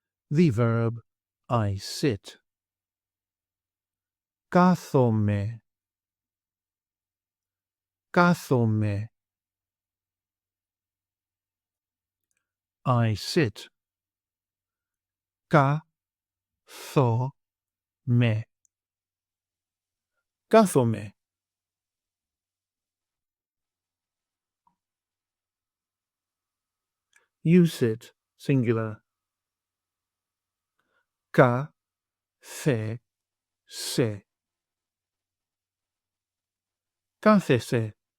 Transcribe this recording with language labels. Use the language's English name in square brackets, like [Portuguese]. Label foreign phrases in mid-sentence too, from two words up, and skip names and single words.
[English] the verb I sit. [Greek] Κάθομαι. [English] Κάθομαι. I sit. [Greek] Κάθομαι. Κάθομαι. [English] You sit, singular. [Greek] Κάθεσαι. Κάθεσαι.